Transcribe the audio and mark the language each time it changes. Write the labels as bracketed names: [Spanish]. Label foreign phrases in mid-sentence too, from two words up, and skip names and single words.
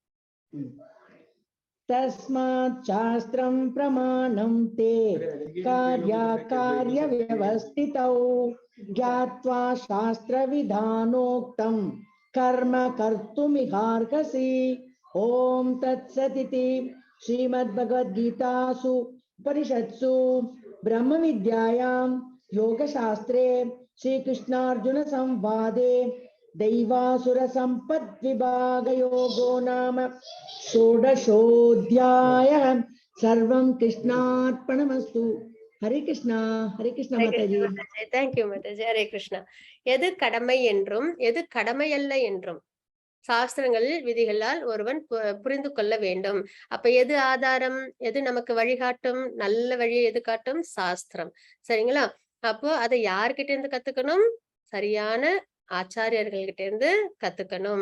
[Sanskrit] तस्मात् शास्त्रं प्रमाणं ते कार्य व्यवस्थितौ ज्ञात्वा शास्त्र विधानोक्तं कर्म कर्तुमिहार्हसि. ओं तत् सदिति श्रीमद् भगवद् गीतासु उपनिषत्सु ब्रह्म विद्यायां योग शास्त्रे श्री कृष्णार्जुन संवादे दैवासुर संपद विभाग योगो नाम षोडशोऽध्यायः. सर्वं कृष्णार्पणमस्तु. [Hindi] हरे कृष्णा. हरे कृष्णा माताजी. [English] Thank you [Tamil] மாதாஜி. ஹரே கிருஷ்ணா. எது கடமை என்றும் எது கடமையல்ல என்றும் சாஸ்திரங்களில் விதிகளால் ஒருவன் புரிந்து கொள்ள வேண்டும். அப்ப எது ஆதாரம், எது நமக்கு வழிகாட்டும், நல்ல வழியை எது காட்டும்? சாஸ்திரம். சரிங்களா? அப்போ அதை யார்கிட்ட இருந்து கத்துக்கணும்? சரியான ஆச்சாரியர்கள் கிட்ட இருந்து கத்துக்கணும்.